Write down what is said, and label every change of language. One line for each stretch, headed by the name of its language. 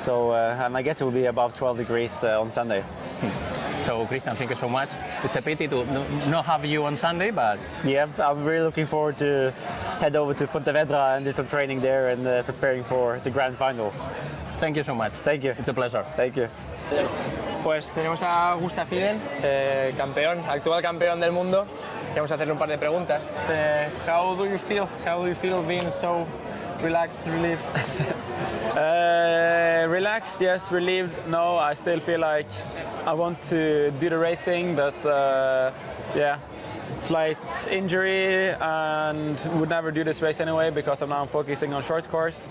English: So, and I guess it will be above 12 degrees on Sunday. So, Christian, thank you so much. It's a pity to not have you on Sunday, but... Yeah, I'm really looking forward to head over to Pontevedra and do some training there and preparing for the grand final. Thank you so much. Thank you. It's a pleasure. Thank you.
Spanish: Pues tenemos a Gustav Iden, campeón, actual campeón del mundo. Vamos a hacerle un par de preguntas.
English: How do you feel? How do you feel being so relaxed, relieved? Relaxed, yes. Relieved, no. I still feel like I want to do the racing, but yeah, slight injury and would never do this race anyway because I'm now focusing on short course.